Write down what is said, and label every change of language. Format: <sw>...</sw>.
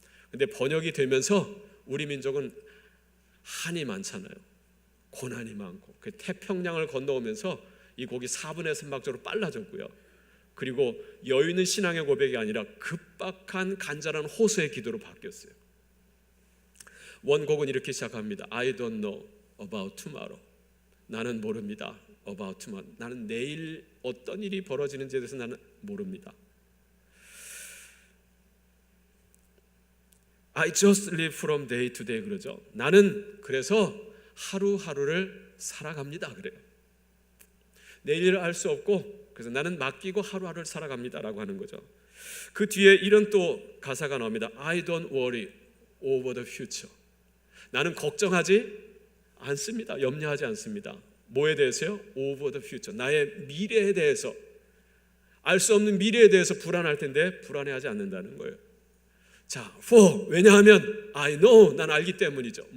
<ko>근데 번역이 되면서 우리 민족은 한이 많잖아요. 고난이 많고 그 태평양을 건너오면서 이 곡이 4분의 3박자로 빨라졌고요. 그리고 여유 있는 신앙의 고백이 아니라 급박한 간절한 호소의 기도로 바뀌었어요. 원곡은 이렇게 시작합니다.</ko> <en>I don't know about tomorrow.</en> <ko>나는 모릅니다.</ko> <en>about tomorrow.</en> <ko>나는 내일 어떤 일이 벌어지는지에 대해서 나는 모릅니다.</ko> <en>I just live from day to day</en> <ko>그러죠. 나는 그래서 하루하루를 살아갑니다 그래요. 내일을 알 수 없고 그래서 나는 맡기고 하루하루를 살아갑니다라고 하는 거죠. 그 뒤에 이런 또 가사가 나옵니다.</ko> <en>I don't worry over the future.</en> <ko>나는 걱정하지 않습니다. 염려하지 않습니다. 뭐에 대해서요?</ko> <en>over the future.</en> <ko>나의 미래에 대해서, 알 수 없는 미래에 대해서 불안할 텐데 불안해하지 않는다는 거예요. 자, for, 왜냐하면</ko> <en>I know,</en> <ko>난 알기 때문이죠.</ko>